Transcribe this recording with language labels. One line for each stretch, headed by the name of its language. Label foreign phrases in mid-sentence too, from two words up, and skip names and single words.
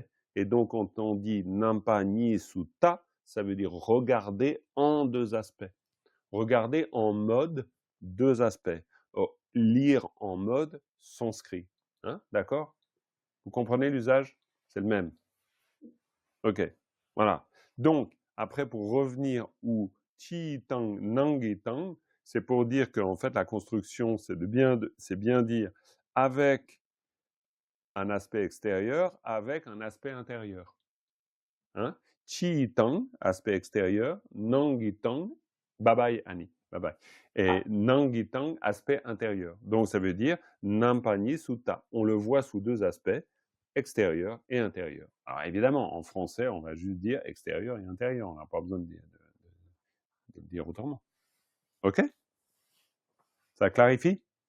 French: Et donc, quand on dit
Pali: nampani sutta,
French: ça veut dire regarder en 2 aspects. Regarder en mode 2 aspects. Lire en mode sanskrit. Hein, d'accord? Vous comprenez l'usage? C'est le même. OK. Voilà. Donc, après, pour revenir au
Pali: chi tang nangi tang,
French: c'est pour dire qu'en fait, la construction, c'est bien dire avec un aspect extérieur, avec un aspect intérieur. Hein?
Pali: Chi tang,
French: aspect extérieur,
Pali: nangi tang,
English: bye bye Annie, bye bye.
French: Et
Pali: nangi tang,
French: aspect intérieur. Donc, ça veut dire
Pali: nampani sutta.
French: On le voit sous 2 aspects, extérieur et intérieur. Alors évidemment, en français, on va juste dire extérieur et intérieur. On n'a pas besoin de le dire autrement. OK? Ça clarifie?